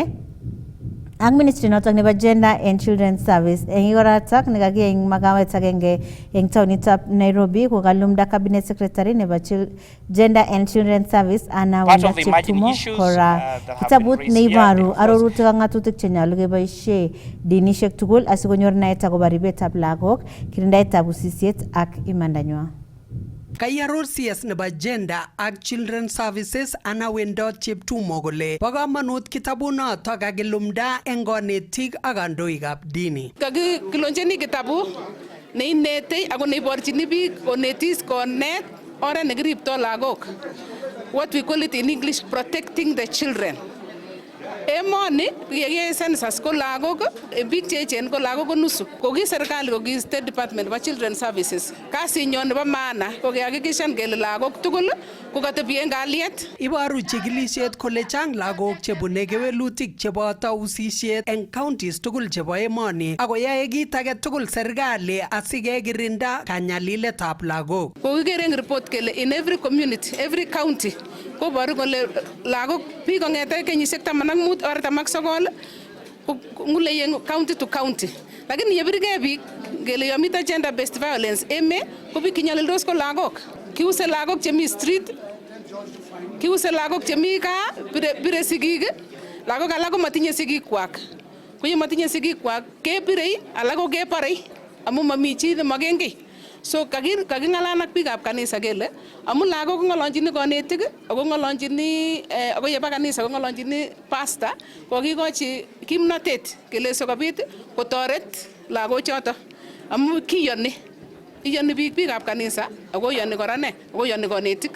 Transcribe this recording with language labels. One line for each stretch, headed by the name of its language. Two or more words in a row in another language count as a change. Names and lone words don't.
Kalenjin: eng kibagenge Ang ministry notok nebo Gender and Children's Service eng ikoratak nekakiyai eng makawet agenge eng taonitab Nairobi kokalumda
English: cabinet secretary
Kalenjin: nebo Gender and Children's Service Anna Wenda Cheptumo kora kitabut neibaru arorutik ak ng'atutik chenyolu keboisie dinishek tugul asikonyor naet akobo ribetab lagok, kirindaetab usisiet ak imandanywa. Kayaror CS nebo Gender ak Children's Services Anna Wenda Cheptumo kole bo kamanut kitabunotok kakilumda eng konetik ak kandoikab dini. Kakilonjeni kitabu neinetei ako neiborchini biik konetis konet oret nekiriptoi lagok.
English: What we call it in English, protecting the children.
Kalenjin: Emoni kiyai census ko lagok biik che echen ko lagok ko nusu. Ko ki serikali ko ki State Department nebo Children's Services. Kasinyo nebo maana ko kehakikishan kele lagok tugul ko katebi eng kalyet. Iboru chikilisiet kole chang lagok chebune kewelutik cheboto usisiet eng counties tugul chebo emoni ako yae kit age tugul serikali asikekirinda kanyaliletab lagok. Ko kikere eng report kele
English: in every community, every county
Kalenjin: koboru kole lagok biik kong'ete kenyisiek
English: 15 or 19
Kalenjin: ngule eng
English: county to county.
Kalenjin: Lakini yebirgei biik kele yomito
English: gender based violence
Kalenjin: eme ko biik kinyalildos ko lagok. Kiuse lagok chemi street, kiuse lagok chemi kaa, bire sigik, lagok alak ko matinye sigikwak. Ko ye matinye sigikwak kebirei alak ko keborei amu mami chi nemagen kiy. So kaking'alal ak biikab kanisa kele amu lagok kong'olonjini konetik ako ng'olonjini ako yeba kanisa ko ng'olonjini pastor ko kikochi kimnotet kele sikobit kotoret lagochoto amu iyoni biikab kanisa ako iyoni kora ako iyoni konetik.